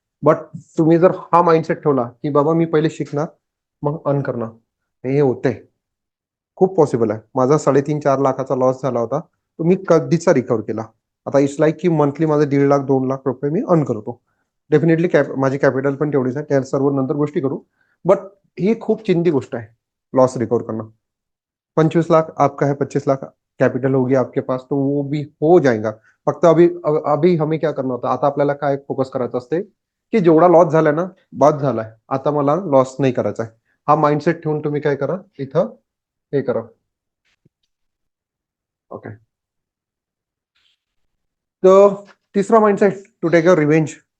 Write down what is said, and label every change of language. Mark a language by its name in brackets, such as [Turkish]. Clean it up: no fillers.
[Marathi] But तुम्ही जर हा माइंडसेट ठेवला की बाबा मी पहिले शिकणार मग अर्न करणार, हे होते. खूप पॉसिबल आहे. माझा 3.5-4 लाखाचा लॉस झाला होता, तो मी कधीचा रिकवर केला. आता [English] it's like [Marathi] की मंथली माझे 1.5 लाख 2 लाख रुपये मी अर्न करतो. डेफिनेटली माझी कॅपिटल पण तेवढीच आहे, त्या सर्व नंतर गोष्टी करू. बट ही खूप चिंती गोष्ट आहे लॉस रिकवर करणं. [Hindi] 25 लाख आपका है, 25 लाख कैपिटल होगी आपके पास, तो वो भी हो जाएगा. [Marathi] फक्त [Hindi] अभी अभी हमें क्या करना होता, [Marathi] आता आपल्याला काय फोकस करायचं असते की जेवढा लॉस झालाय ना, बाद झालाय, आता मला लॉस नाही करायचा आहे. हा माइंडसेट ठेवून तुम्ही काय करा, इथं हे करा. ओके, तर तिसरा mindset, [English] To take a revenge.